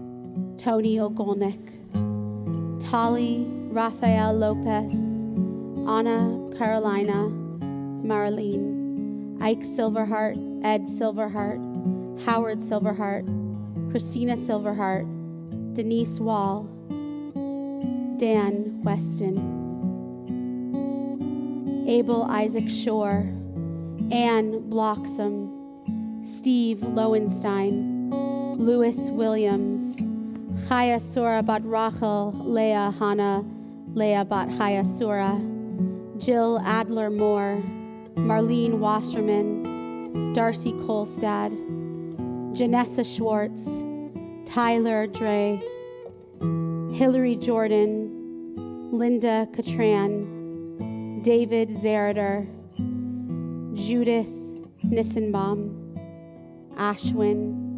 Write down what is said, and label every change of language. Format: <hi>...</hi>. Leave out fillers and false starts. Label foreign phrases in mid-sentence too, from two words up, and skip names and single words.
<en>Tony Ogolnik, Tali Rafael Lopez, Anna Carolina Marlene, Ike Silverheart, Ed Silverheart, Howard Silverheart, Christina Silverheart, Denise Wall, Dan Weston, Abel Isaac Shore, Ann Bloxam, Steve Lowenstein, Louis Williams, Chaya Sura Bat Rachel, Leah Hannah, Leah Bat Chaya Sura, Jill Adler Moore, Marlene Wasserman, Darcy Kolstad, Janessa Schwartz, Tyler Dre, Hillary Jordan, Linda Catran, David Zerader, Judith Nissenbaum, Ashwin,</en>